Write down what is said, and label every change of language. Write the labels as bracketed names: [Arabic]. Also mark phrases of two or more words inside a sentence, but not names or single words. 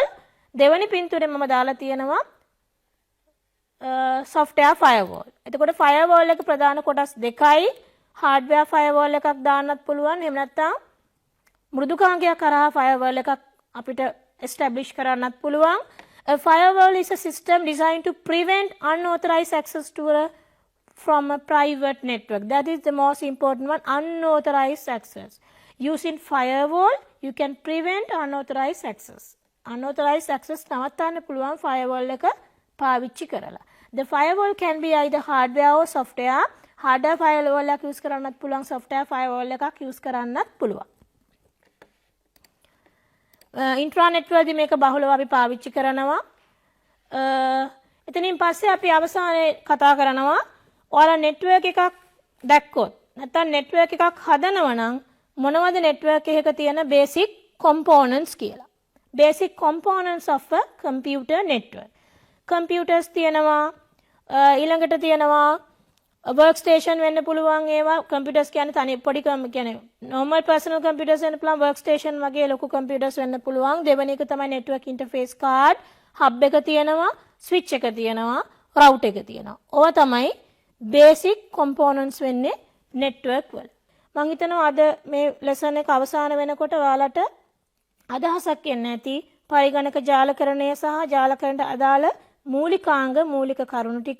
[Sinhala] දෙවෙනි පින්තූරේ මම දාලා තියෙනවා [English] software firewall. [Sinhala] එතකොට firewall එක ප්‍රධාන කොටස් දෙකයි. [English] hardware firewall [Sinhala] එකක් දාන්නත් පුළුවන්. එහෙම නැත්නම් මෘදුකාංගයක් කරා firewall එකක් අපිට establish කරන්නත් පුළුවන්. [English] A firewall is a system designed to prevent unauthorized access to from a private network. That is the most important one, unauthorized access. Using firewall, you can prevent unauthorized access. Unauthorized access [Sinhala] නවත්තන්න පුළුවන් firewall එක පාවිච්චි කරලා. [English] The firewall can be either hardware or software. Hardware firewall [Sinhala] එකක් use කරන්නත් පුළුවන්, [English] software firewall [Sinhala] එකක් use කරන්නත් පුළුවන්. intranet වලදී මේක බහුලව අපි පාවිච්චි කරනවා. එතනින් පස්සේ අපි අවසානයේ කතා කරනවා ඔයාලා network එකක් දැක්කොත් නැත්නම් network එකක් හදනවා නම් මොනවද network එකක තියෙන [English] basic components [Sinhala] කියලා. [English] Basic components of a computer network. [Sinhala] Computers තියෙනවා ඊළඟට තියෙනවා workstation වෙන්න පුළුවන් ඒවා. computers කියන්නේ තනි පොඩි කියන්නේ [English] normal personal computers [Sinhala] වෙන්න පුළුවන්, workstation වගේ ලොකු computers වෙන්න පුළුවන්. දෙවෙනි එක තමයි [English] network interface card, [Sinhala] hub එක තියෙනවා, switch එක තියෙනවා, router එක තියෙනවා. ඕවා තමයි [English] basic components [Sinhala] වෙන්නේ network වල. මම හිතනවා අද මේ lesson එක අවසන් වෙනකොට ඔයාලට අදහසක් එන්න ඇති පරිගණක ජාලකරණය සහ ජාලකරණයට අදාළ මූලිකාංග මූලික කරුණු ටික.